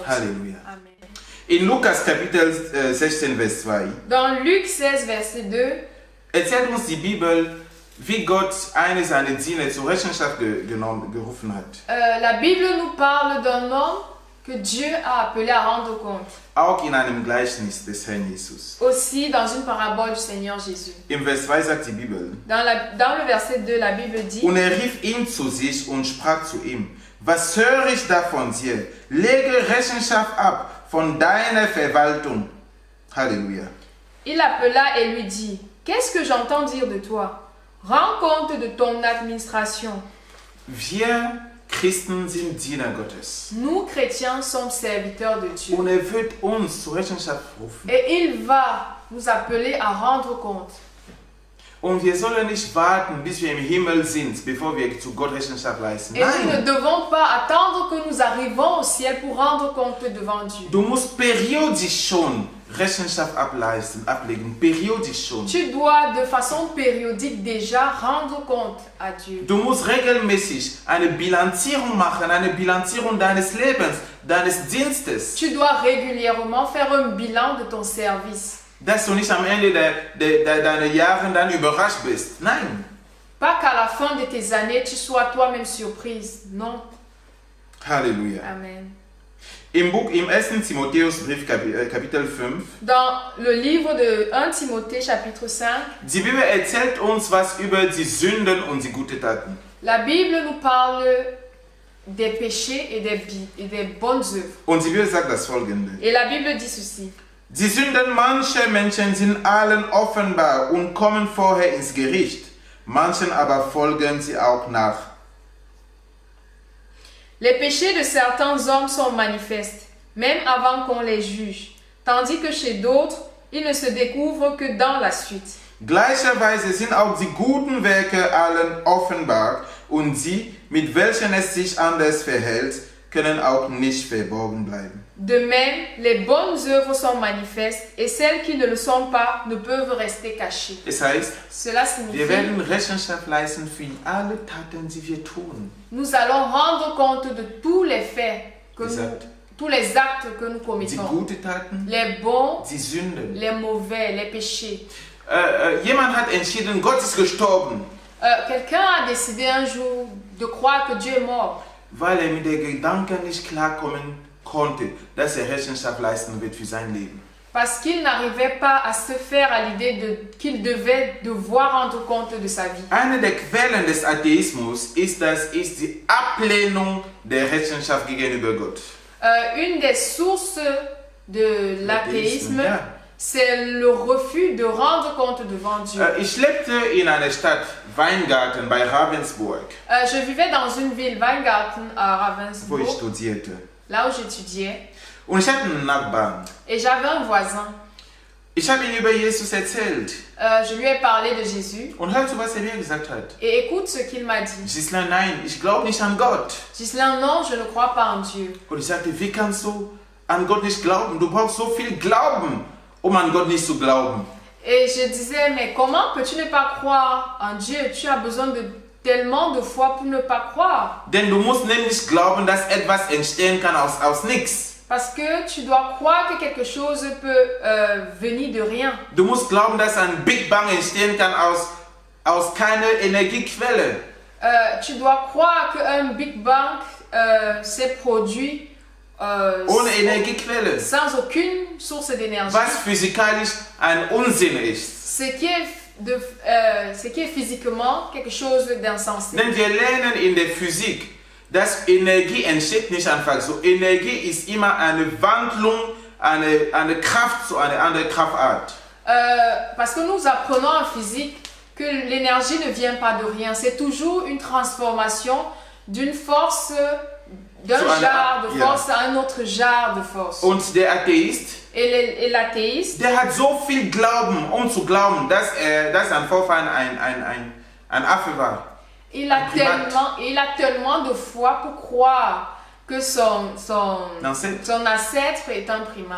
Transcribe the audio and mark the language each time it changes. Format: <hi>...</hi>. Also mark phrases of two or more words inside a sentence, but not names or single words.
<de>Halleluja. Amen. In Lukas Kapitel 16, Vers 2</de> <fr>Dans Luc 16, verset 2,</fr> <de>erzählt uns die Bibel, wie Gott eine seiner Diener zur Rechenschaft gerufen hat.</de> <fr>La Bible nous parle d'un homme que Dieu a appelé à rendre compte.</fr> <de>Auch in einem Gleichnis des Herrn Jesus.</de> <fr>Aussi dans une parabole du Seigneur Jésus.</fr> <de>Im Vers 2 sagt die Bibel,</de> <fr>Dans le verset 2, la Bible dit,</fr> <de>und rief ihn zu sich und sprach zu ihm, was höre ich da von dir? Lege Rechenschaft ab von deiner Verwaltung. Halleluja.</de> <fr>Il appela et lui dit, qu'est-ce que j'entends dire de toi? Rends compte de ton administration.</fr> <de>Wir Christen sind Diener Gottes.</de> <fr>Nous, chrétiens, sommes serviteurs de Dieu.</fr> <de>Und wird uns zur Rechenschaft rufen.</de> <fr>Et il va nous appeler à rendre compte.</fr> <de>Und wir sollen nicht warten, bis wir im Himmel sind, bevor wir zu Gott Rechenschaft leisten.</de> <fr>Et nous ne</fr> <de>Nein.</de> <fr>devons pas attendre que nous arrivons au ciel pour rendre compte devant Dieu.</fr> <de>Du musst periodisch schon Rechenschaft ablegen. Periodisch schon.</de> <fr>Tu dois de façon périodique déjà rendre compte à Dieu.</fr> <de>Du musst regelmäßig eine Bilanzierung machen, eine Bilanzierung deines Lebens, deines Dienstes.</de> <fr>Tu dois régulièrement faire un bilan de ton service.</fr> <de>Dass du nicht am Ende deiner Jahre dann überrascht bist. Nein.</de> <fr>Pas qu'à la fin de tes années, tu sois toi-même surprise. Non.</fr> <de>Halleluja. Amen. Im 1. Timotheusbrief, Kapitel 5,</de> <fr>Dans le livre de 1 Timothée, chapitre 5,</fr> <de>die Bibel erzählt uns was über die Sünden und die guten Taten.</de> <fr>La Bible nous parle des péchés et des bonnes œuvres.</fr> <de>Und die Bibel sagt das Folgende.</de> <fr>Et la Bible dit ceci.</fr> <de>Die Sünden mancher Menschen sind allen offenbar und kommen vorher ins Gericht. Manchen aber folgen sie auch nach.</de> <fr>Les péchés de certains hommes sont manifestes, même avant qu'on les juge, tandis que chez d'autres, ils ne se découvrent que dans la suite.</fr> <de>Gleicherweise sind auch die guten Werke allen offenbar und sie, mit welchen es sich anders verhält, können auch nicht verborgen bleiben.</de> <fr>De même, les bonnes œuvres sont manifestes et celles qui ne le sont pas ne peuvent rester cachées.</fr> <de>Es heißt,</de> <fr>Cela signifie</fr> <de>wir werden Rechenschaft leisten für alle Taten, die wir tun.</de> <fr>nous allons rendre compte de tous les faits, Exact. tous les actes que nous</fr> <de>Die</de> <fr>commettons.</fr> <de>guten Taten,</de> <fr>Les bons,</fr> <de>die Sünden.</de> <fr>les mauvais, les péchés.</fr> <de>Jemand hat entschieden, Gott ist gestorben,</de> <fr>Quelqu'un a décidé un jour de croire que Dieu est mort</fr> <de>weil mit der Gedanke nicht klarkommen konnte, dass Rechenschaft leisten wird für sein Leben.</de> <fr>parce qu'il n'arrivait pas à se faire à l'idée qu'il devait devoir rendre compte de sa vie.</fr> <de>Eine der Quellen des Atheismus ist die Ablehnung der Rechenschaft gegenüber Gott.</de> <fr>Une des sources de l'athéisme,</fr> <de>ja.</de> <fr>c'est le refus de rendre compte devant Dieu.</fr> <de>Ich lebte in einer Stadt, Weingarten, bei Ravensburg,</de> <fr>Je vivais dans une ville, Weingarten, à</fr> <de>wo ich</de> <fr>Ravensburg,</fr> <de>studierte.</de> <fr>là où j'étudiais,</fr> <de>Und ich hatte einen Nachbarn.</de> <fr>et j'avais un voisin.</fr> <de>Ich habe ihm über Jesus erzählt.</de> <fr>Je lui ai parlé de Jésus,</fr> <de>Und hörst du, was er mir gesagt hat?</de> <fr>et écoute ce qu'il m'a dit.</fr> <de>Gisela, nein, ich glaube nicht an Gott.</de> <fr>Ghislain, non, je ne crois pas en Dieu.</fr> <de>Und ich sagte, wie kannst du an Gott nicht glauben? Du brauchst so viel Glauben, um an Gott nicht zu glauben.</de> <fr>Et je disais, mais comment peux-tu ne pas croire en Dieu? Tu as besoin de tellement de foi pour ne pas croire.</fr> <de>Denn du musst nämlich glauben, dass etwas entstehen kann aus nichts.</de> <fr>Parce que tu dois croire que quelque chose peut venir de rien.</fr> <de>Du musst glauben, dass ein</de> <en>Big Bang</en> <de>entstehen kann aus keiner Energiequelle.</de> <fr>Tu dois croire qu'un</fr> <en>Big Bang</en> <fr>s'est produit</fr> <de>Ohne Energiequelle.</de> <fr>sans aucune source d'énergie.</fr> <de>Was physikalisch ein Unsinn ist.</de> <fr>Ce qui est physiquement quelque chose d'insensé.</fr> <de>Denn wir lernen in der Physik, dass Energie entsteht nicht einfach so. Energie ist immer eine Wandlung, eine Kraft zu einer anderen Kraftart.</de> <fr>Parce que nous apprenons en physique que l'énergie ne vient pas de rien. C'est toujours une transformation d'une force, d'un genre de force à un autre genre de force.</fr> <de>Und der Atheist,</de> <fr>Et l'athéiste,</fr> <de>der hat so viel Glauben, um zu glauben, dass ein Vorfahren ein Affe war.</de> <fr>il a tellement de foi pour croire que son ancêtre est un primate.</fr>